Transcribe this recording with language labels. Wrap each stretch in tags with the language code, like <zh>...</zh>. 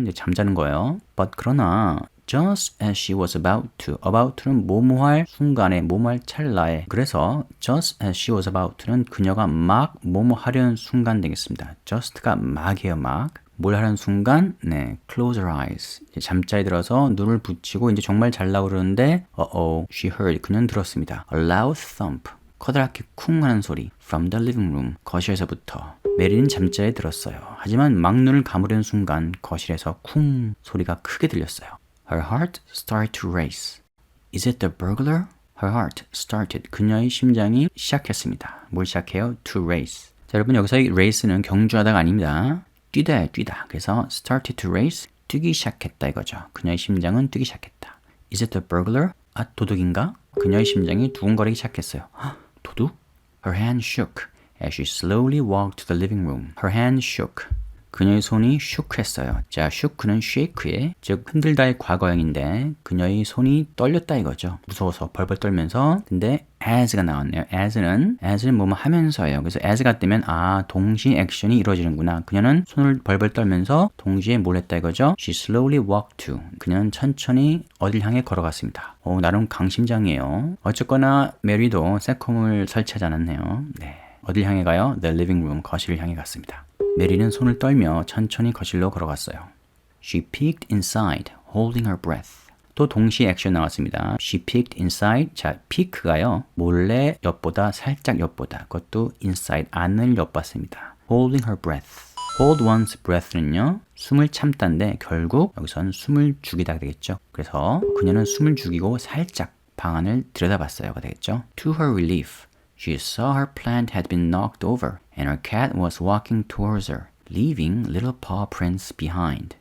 <ko>이제 잠자는 거예요. But 그러나 just as she was about to는 뭐뭐할 순간에, 뭐뭐할 찰나에. 그래서 just as she was about to는 그녀가 막 뭐뭐하려는 순간 되겠습니다. just가 막이에요, 막. 뭘 하는 순간? 네, close her eyes. 이제 잠자리에 들어서 눈을 붙이고 이제 정말 잘라고 그러는데 she heard. 그녀는 들었습니다.</ko> <en>A loud thump.</en> <ko>커다랗게 쿵 하는 소리.</ko> <en>From the living room.</en> <ko>거실에서부터. 메리는 잠자리에 들었어요. 하지만 막 눈을 감으려는 순간 거실에서 쿵 소리가 크게 들렸어요.</ko> <en>Her heart started to race. Is it the burglar? Her heart started.</en> <ko>그녀의 심장이 시작했습니다. 뭘 시작해요? To race. 자, 여러분 여기서의 race는 경주하다가 아닙니다. 뛰다예요, 뛰다. 그래서 started to race. 뛰기 시작했다 이거죠. 그녀의 심장은 뛰기 시작했다.</ko> <en>Is it the burglar?</en> <ko>도둑인가? 그녀의 심장이 두근거리기 시작했어요. 도둑?</ko> <en>Her hand shook as she slowly walked to the living room. Her hand shook.</en> <ko>그녀의 손이 shook 했어요. 자, shook는 shake의 즉 흔들다의 과거형인데 그녀의 손이 떨렸다 이거죠. 무서워서 벌벌 떨면서. 근데 as가 나왔네요. as는 뭐뭐 하면서예요. 그래서 as가 뜨면 동시에 액션이 이루어지는구나. 그녀는 손을 벌벌 떨면서 동시에 뭘 했다 이거죠.</ko> <en>She slowly walked to.</en> <ko>그녀는 천천히 어딜 향해 걸어갔습니다. 나름 강심장이에요. 어쨌거나 메리도 새콤을 설치하지 않았네요. 네. 어딜 향해 가요? The living room, 거실을 향해 갔습니다. 메리는 손을 떨며 천천히 거실로 걸어갔어요.</ko> <en>She peeked inside, holding her breath.</en> <ko>또 동시에 액션 나왔습니다.</ko> <en>She peeked inside.</en> <ko>자, peek가요. 몰래 엿보다, 살짝 엿보다. 그것도 inside, 안을 엿봤습니다.</ko> <en>Holding her breath. Hold one's breath는요.</en> <ko>숨을 참다인데 결국 여기서는 숨을 죽이다 되겠죠. 그래서 그녀는 숨을 죽이고 살짝 방 안을 들여다봤어요가 되겠죠.</ko> <en>To her relief. She saw her plant had been knocked over and her cat was walking towards her, leaving little paw prints behind.</en>